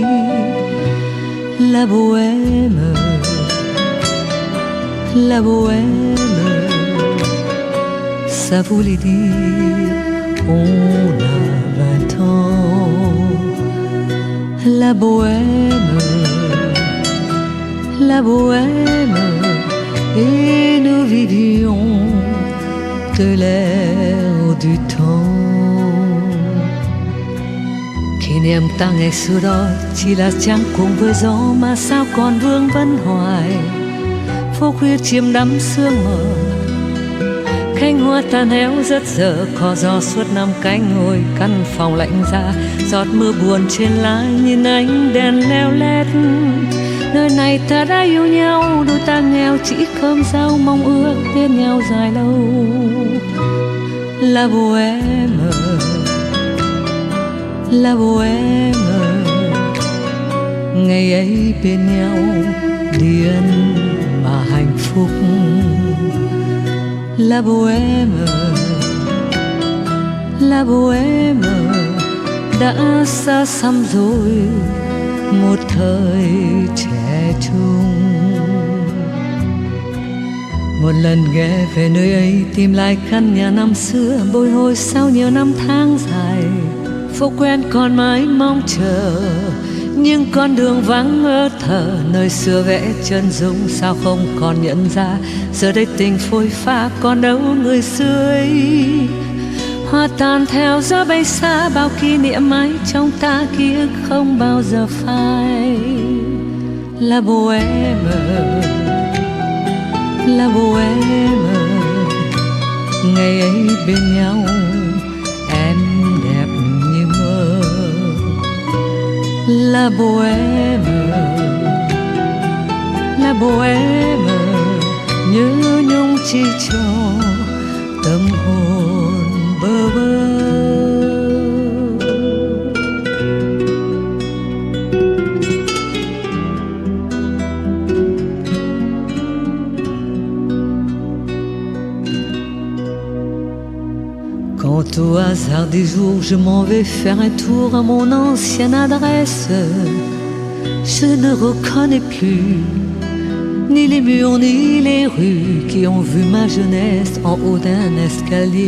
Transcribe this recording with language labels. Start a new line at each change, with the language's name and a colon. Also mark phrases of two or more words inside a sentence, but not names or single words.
French: La bohème, la bohème, ça voulait dire on a 20 ans. La bohème, la bohème, et nous vivions de l'air du temps.
Vietnamese: Kỷ niệm ta ngày xưa đó chỉ là trang cùng với gió mà sao còn vương vấn hoài. Phố khuya chiêm đắm sương mờ, cánh hoa tàn héo rất dở, cỏ gió suốt năm cánh ngồi căn phòng lạnh giá. Giọt mưa buồn trên lá nhìn ánh đèn leo lét. Nơi này ta đã yêu nhau, đôi ta nghèo chỉ cơm rau, mong ước bên nhau dài lâu.
French: La bohème, la bohème,
Vietnamese: ngày ấy bên nhau điên mà hạnh phúc.
French: La bohème, la bohème,
Vietnamese: đã xa xăm rồi một thời trẻ trung. Một lần ghé về nơi ấy tìm lại căn nhà năm xưa, bồi hồi sau nhiều năm tháng dài. Phố quen còn mãi mong chờ, nhưng con đường vắng ngơ thở. Nơi xưa vẽ chân dung sao không còn nhận ra, giờ đây tình phôi pha còn đâu người xưa ấy. Hoa tàn theo gió bay xa, bao kỷ niệm mãi trong ta, ký ức không bao giờ phai.
French: La bohème, la bohème,
Vietnamese: ngày ấy bên nhau em đẹp như mơ.
French: La bohème, la bohème,
Vietnamese: nhớ nhung chỉ cho tâm hồn bơ vơ.
French: Quand au hasard des jours je m'en vais faire un tour à mon ancienne adresse, je ne reconnais plus ni les murs ni les rues qui ont vu ma jeunesse en haut d'un escalier.